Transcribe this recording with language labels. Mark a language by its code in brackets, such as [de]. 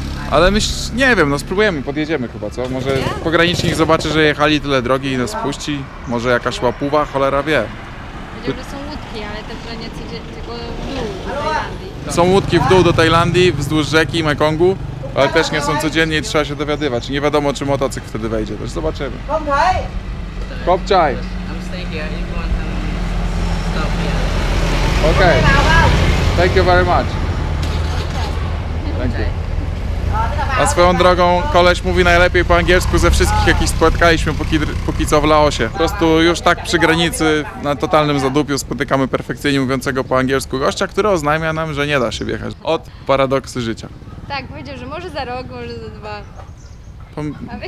[pl] Ale nie wiem, no spróbujemy, podjedziemy chyba, co? Może pogranicznik zobaczy, że jechali tyle drogi i nas puści, może jakaś łapuwa, cholera wie. Powiedział, że są łódki, ale te plenie tylko w dół do Tajlandii. Są łódki w dół do Tajlandii, wzdłuż rzeki Mekongu, ale też nie są codziennie i trzeba się dowiadywać. Nie wiadomo, czy motocykl wtedy wejdzie, też zobaczymy. Kopczaj! [en] I'm staying here. If you want some stuff here. Okay. Thank you very much. Thank you. [pl] A swoją drogą koleś mówi najlepiej po angielsku ze wszystkich, jakich spotkaliśmy póki co w Laosie. Po prostu już tak przy granicy, na totalnym zadupiu spotykamy perfekcyjnie mówiącego po angielsku gościa, który oznajmia nam, że nie da się wjechać. Od paradoksy życia. Tak, powiedział, że może za rok, może za 2.